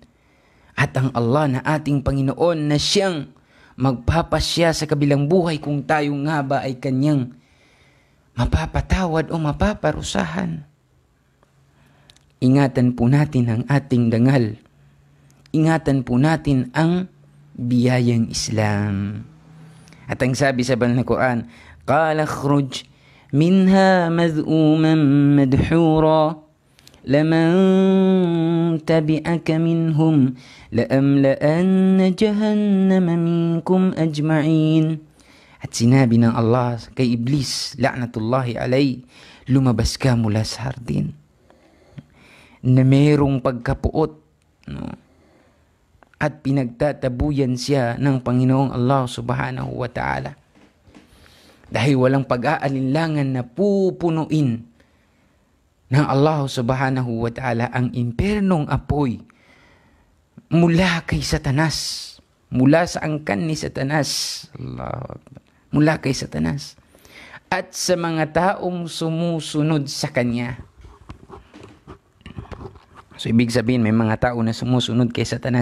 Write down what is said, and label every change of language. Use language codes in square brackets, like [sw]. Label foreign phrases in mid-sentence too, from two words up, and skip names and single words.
[tl] At ang Allah na ating Panginoon na siyang magpapasya sa kabilang buhay kung tayo nga ba ay kanyang mapapatawad o mapaparusahan. Ingatan po natin ang ating dangal. Ingatan po natin ang biyayang Islam. [ar] At ang sabi sa banal na Quran, قَالَ اخْرُجْ مِنْهَا مَذْءُومًا مَدْحُورًا لَمَنْ تَبِعَكَ مِنْهُمْ لَأَمْلَأَنَّ جَهَنَّمَ مِنْكُمْ أَجْمَعِينَ. [tl] At sinabi ng Allah kay Iblis, [ar] لعنة الله عليه, [tl] lumabas ka mula sa hardin na mayroong pagkapuot, at pinagtatabuyan siya ng Panginoong Allah [ar] سبحانه وتعالى. [tl] Dahil walang pag-aalinlangan na pupunuin ng Allah [ar] سبحانه وتعالى [tl] ang impernong apoy mula kay Satanas, mula sa angkan ni Satanas, mula kay Satanas, at sa mga taong sumusunod sa kanya. So, ibig sabihin, may mga tao na sumusunod kay Satanas.